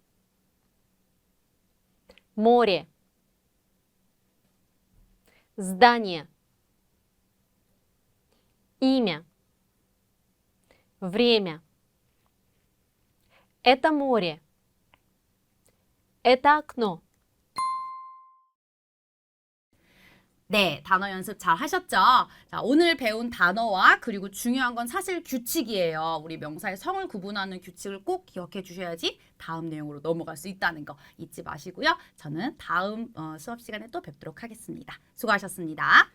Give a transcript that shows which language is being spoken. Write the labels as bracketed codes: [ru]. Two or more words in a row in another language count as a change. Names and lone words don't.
[ru] море здание имя время Это море. Это окно. [ko] 네, 단어 연습 잘 하셨죠? 자, 오늘 배운 단어와 그리고 중요한 건 사실 규칙이에요. 우리 명사의 성을 구분하는 규칙을 꼭 기억해 주셔야지 다음 내용으로 넘어갈 수 있다는 거 잊지 마시고요. 저는 다음 수업 시간에 또 뵙도록 하겠습니다.